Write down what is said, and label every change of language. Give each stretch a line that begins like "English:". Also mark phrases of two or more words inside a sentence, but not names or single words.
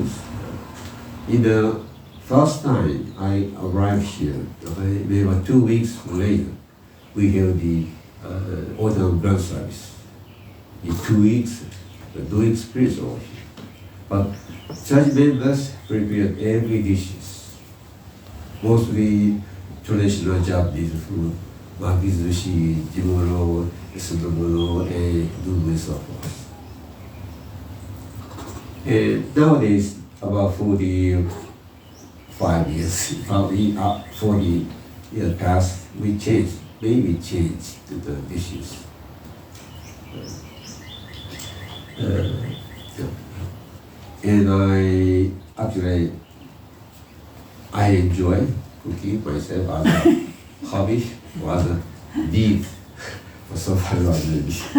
English: In the first time I arrived here, maybe 2 weeks later, we held the autumn grand service. In 2 weeks, the doing experience over here. But church members prepared every dishes, mostly traditional Japanese food,
Japanese: makizushi, jimuro, sudomono,
English: and noodles and so forth. And nowadays, about 45 years, 40 years past, we changed to the dishes. And I enjoy cooking myself as a hobby, as a need for survival.